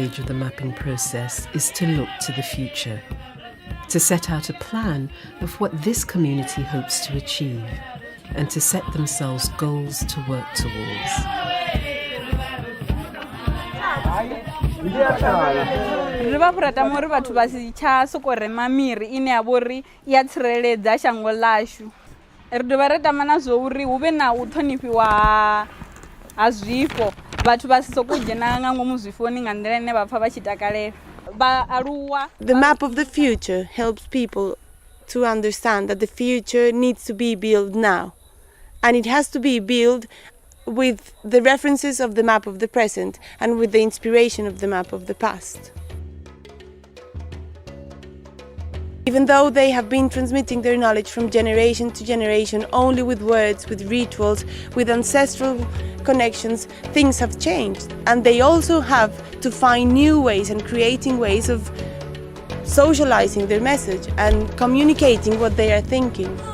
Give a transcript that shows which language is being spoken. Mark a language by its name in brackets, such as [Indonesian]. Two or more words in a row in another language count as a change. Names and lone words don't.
[English] of the mapping process is to look to the future, to set out a plan of what this community hopes to achieve, and to set themselves goals to work towards. [Venda] Ri vha fhura tama uri vhathu vha si tsha soko rema miri ine ya vhori ya tsireledza shango ḽashu ri dovha ri tama na zwo uri hu vhe na u ṱhonifhiwa ha zwifho vhathu vha si sokou dzhena nga ngomu zwifhoni nga nḓila ine vha pfha vha tshi takalela vhaaluwa. [English] The map of the future helps people to understand that the future needs to be built now, and it has to be built with the references of the map of the present and with the inspiration of the map of the past. Even though they have been transmitting their knowledge from generation to generation only with words, with rituals, with ancestral connections, things have changed, and they also have to find new ways and creating ways of socializing their message and communicating what they are thinking.